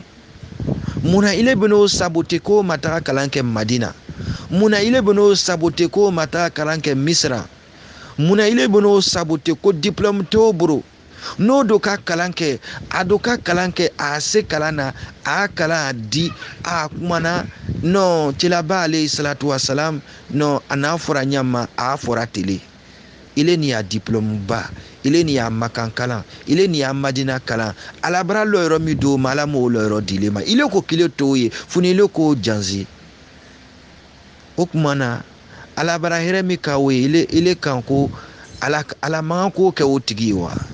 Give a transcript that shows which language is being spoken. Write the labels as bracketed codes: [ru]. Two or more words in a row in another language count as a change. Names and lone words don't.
[bm] Munna ile bɛn'o sabote k'o ma taga kalan kɛ Madina? Munna ile bɛn'o sabote k'o ma taga kalan kɛ Misra? Munna ile bɛn'o sabote ko diplôme t'o bolo? N'o do ka kalan kɛ, a do ka kalan kɛ, a se kalan na, a kalan a di, a kumana. Non, cilaba [ar] عليه الصلاة والسلام, [bm] non, a n'a fɔra ɲama, a fɔra tele. Ile ni a diplôme ba, ile ni a Makan kalan, ile ni a Madina kalan. Ala bara lɔ yɔrɔ min do ma, Ala m'o lɔ yɔrɔ dile ma. Ile ko kile t'o ye, funi ile ko janzi. O kumana Ala bara hɛrɛ min ka o ye, ile kan ko Ala man ko kɛ o tigi ye wa?